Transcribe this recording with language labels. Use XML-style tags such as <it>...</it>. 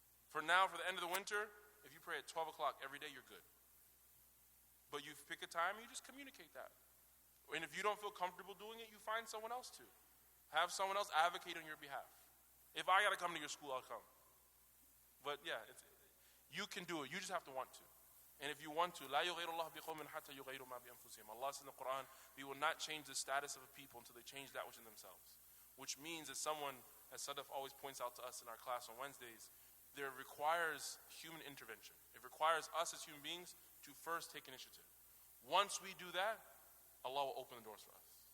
<en>For now, for the end of the winter, if you pray at 12 o'clock every day, you're good. But you pick a time, you just communicate that. And if you don't feel comfortable doing it, you find someone else to. Have someone else advocate on your behalf. If I got to come to your school, I'll come. But yeah, you can do it. You just have to want to. And if you want to,</en> <ar>لَا يُغَيْرُ اللَّهُ بِقَوْمٍ حَتَّى يُغَيْرُ مَا بِأَنفُسِهِمْ.</ar> <en>Allah says in the Quran, we will not change the status of a people until they change that which in themselves. Which means that someone, as Sadaf always points out to us in our class on Wednesdays, there requires human intervention. It requires us as human beings to first take initiative. Once we do that, Allah will open the doors for us.</en>